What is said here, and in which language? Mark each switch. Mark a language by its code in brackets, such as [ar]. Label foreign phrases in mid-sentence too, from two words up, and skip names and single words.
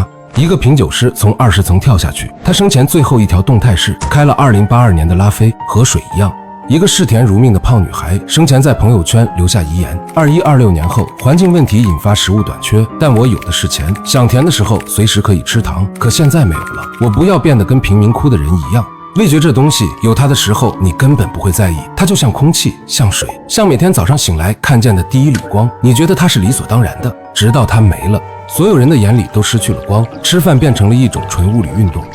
[zh] 一個品酒師從20層跳下去，他生前最後一條动態是開了2082年的拉菲，和水一樣。一個嗜甜如命的胖女孩生前在朋友圈留下遗言：21、26年後，環境問題引發食物短缺，但我有的是錢，想甜的時候隨時可以吃糖，可現在沒有了，我不要變得跟贫民窟的人一樣。味覺這東西有它的時候，你根本不會在意，它就像空氣，像水，像每天早上醒來看見的第一缕光，你覺得它是理所當然的，直到它沒了。所有人的眼裡都失去了光，吃飯变成了一種纯物理運动。